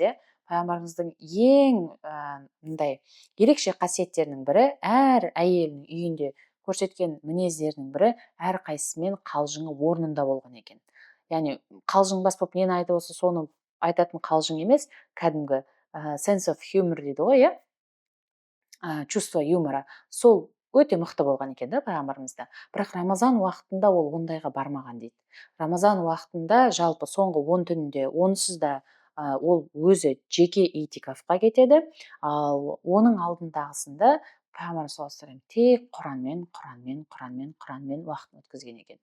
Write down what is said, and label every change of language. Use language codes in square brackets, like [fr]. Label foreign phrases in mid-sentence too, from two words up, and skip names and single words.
[kk] Пайғамбарымыздың ең мындай ерекше қасиеттерінің бірі, әр әйелдің үйінде көрсеткен мінездерінің бірі, әр қайсысымен қалжыңы орнында болған екен. Яғни қалжыңбас болып нені айтып болса соны айтатын қалжың емес, кәдімгі [en] sense of humor [kk] дейді ғой, [ru] чувство юмора, [kk] сол өте мықты болған екен да пайғамбарымызда. Бірақ Рамазан уақытында ол ондайға бармаған дейді. Рамазан уақытында жалпы соңғы 10 түнінде онсыз да ол өзі жеке итикафқа кетеді, ал оның алдындағысында пайғамбарымыз [ar] صلى الله عليه وسلم [kk] тек Құранмен уақытын өткізген екен.